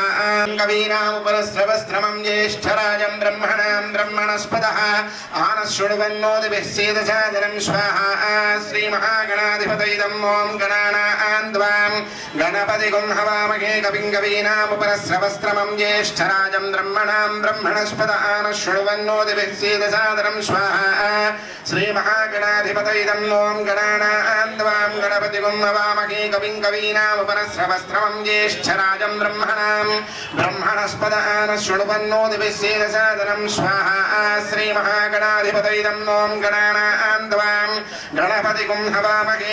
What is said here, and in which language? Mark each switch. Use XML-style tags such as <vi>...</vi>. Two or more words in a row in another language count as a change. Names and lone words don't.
<sa>కవీనాముపనస్రవస్త్రమం జ్యేష్ఠరాజం బ్రహ్మణాం బ్రహ్మణస్పదః ఆనశృణ్వన్నోతిభిస్సేదసాదనం స్వాహా. శ్రీ మహాగణాధిపతైదం ఓం గణానాం త్వాం గణపతిగుం హవామహే కవిం కవీనాముపనస్రవస్త్రమం జ్యేష్ఠరాజం బ్రహ్మణాం బ్రహ్మణస్పదః ఆనశృణ్వన్నోతిభిస్సేదసాదనం सादरं स्वाहा श्रीमहागणाधिपतये ओं गणानां त्वां गणपतिं हवामहे कविं कवीनामुपरस्रवस्त्रमं ज्येष्ठराजं ब्रह्मणस्पद आनशृण्वन्नो दिविश्येन सादरं स्वाहा श्रीमहागणाधिपतये ओं गणानां त्वां गणपतिं हवामहे</sa>